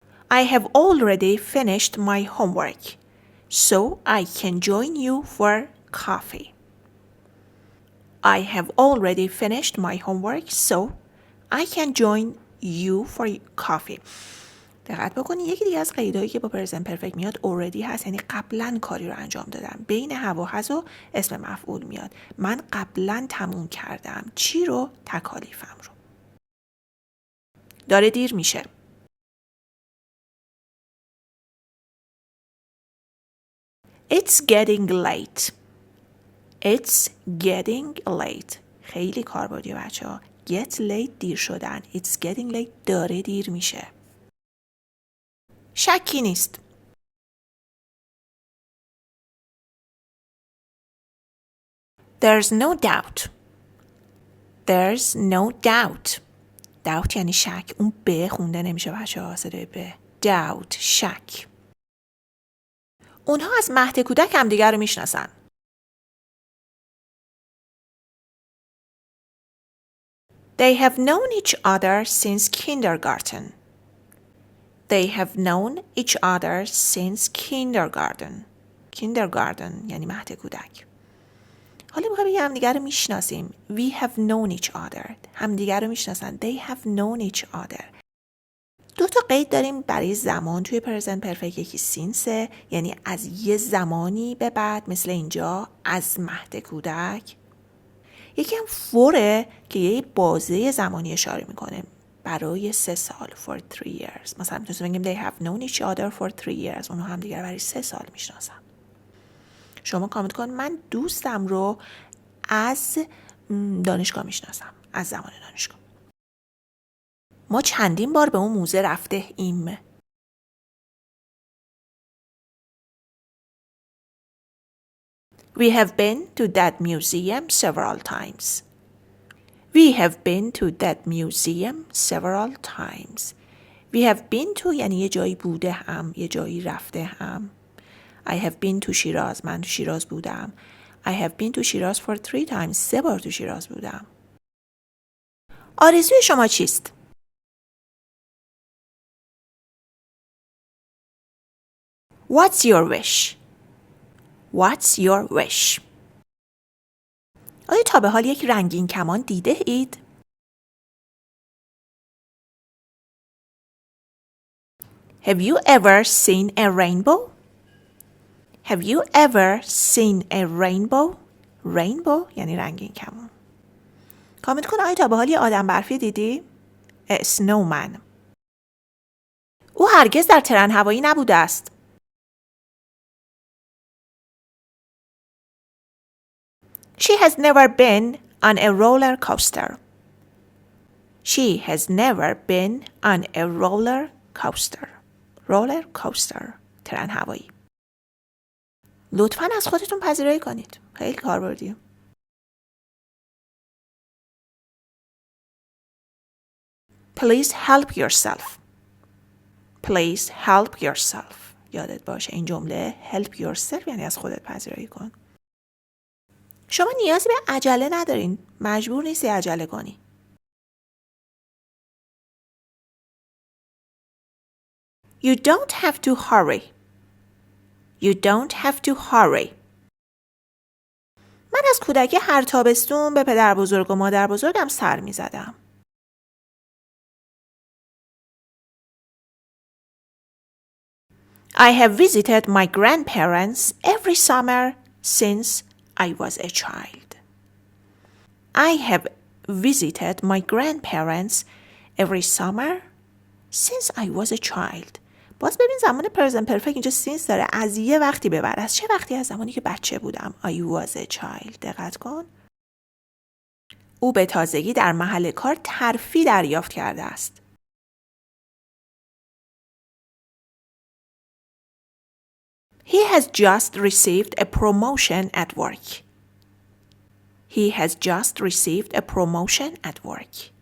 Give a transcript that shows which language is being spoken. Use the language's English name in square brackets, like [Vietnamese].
[English] I have already finished my homework, so I can join you for coffee. I have already finished my homework, so I can join you for coffee. [Persian] دقت بکنید یکی دیگه از قیدایی که با پرزنت پرفکت میاد already هست، یعنی قبلا کاری رو انجام دادم. بین have و has و اسم مفعول میاد. من قبلا تموم کردم. چی رو؟ تکالیفم رو. داره دیر میشه. [English] It's getting late. It's getting late. [Persian] خیلی کاربردیه بچه ها. [English] Get late [Persian] دیر شدن. [English] It's getting late [Persian] داره دیر میشه. شکی نیست. [English] There's no doubt. There's no doubt. [Persian] doubt یعنی شک. اون ب خونده نمیشه بچه ها. صدای ب. doubt. شک. اونها از مهد کودک هم دیگر رو میشناسن. [English] They have known each other since kindergarten. They have known each other since kindergarten. [Persian] Kindergarten یعنی مهد کودک. حالا میخوام بگم همدیگر رو میشناسیم. [English] We have known each other. [Persian] همدیگر رو میشناسن. [English] They have known each other. [Persian] دو تا قید داریم برای زمان توی پرزنت پرفکت. یکی سینسه یعنی از یه زمانی به بعد، مثل اینجا از مهد کودک. یکی هم فوره که یه بازه زمانی اشاره میکنه. برای 3 سال. [English] For 3 years. [Persian] مثلا میتونیم بگیم [English] they have known each other for 3 years. [Persian] اونها هم دیگر برای 3 سال میشناسن. شما کامنت کن من دوستم رو از دانشگاه میشناسم. از زمان دانشگاه. ما چندین بار به اون موزه رفته ایم. [English] We have been to that museum several times. We have been to that museum several times. We have been to [Persian] یعنی یه جایی بوده هم، یه جایی رفته هم. [English] I have been to Shiraz. [Persian] من تو شیراز بودم. [English] I have been to Shiraz for 3 times. [Persian] 3 بار تو شیراز بودم. آرزوی شما چیست؟ [English] What's your wish? What's your wish? [Persian] آیا تا به حال یک رنگین کمان دیده اید؟ [English] Have you ever seen a rainbow? Have you ever seen a rainbow? [Persian] Rainbow یعنی رنگین کمان. کامنت کن آیا تا به حال یه آدم برفی دیدی؟ [English] A snowman. [Persian] او هرگز در ترن هوایی نبوده است. [English] She has never been on a roller coaster. She has never been on a roller coaster. [Persian] Roller coaster. ترن هوایی. لطفاً از خودتون پذیرایی کنید. خیلی کاربردیه. [English] Please help yourself. Please help yourself. [Persian] یادت باشه این جمله [English] help yourself [Persian] یعنی از خودت پذیرایی کن. شما نیازی به عجله ندارین. مجبور نیستی عجله کنی. [English] You don't have to hurry. You don't have to hurry. [Persian] من از کودکی هر تابستون به پدر بزرگ و مادر بزرگم سر می زدم. [English] I have visited my grandparents every summer since I was a child. I have visited my grandparents every summer since I was a child. [Persian] باز ببین زمان پرزنت پرفکت اینجا سینس داره. از یه وقتی به بعد. از چه وقتی؟ از زمانی که بچه بودم. [English] I was a child. [Persian] دقت کن. او به تازگی در محل کار ترفیع دریافت کرده است. [English] He has just received a promotion at work. He has just received a promotion at work.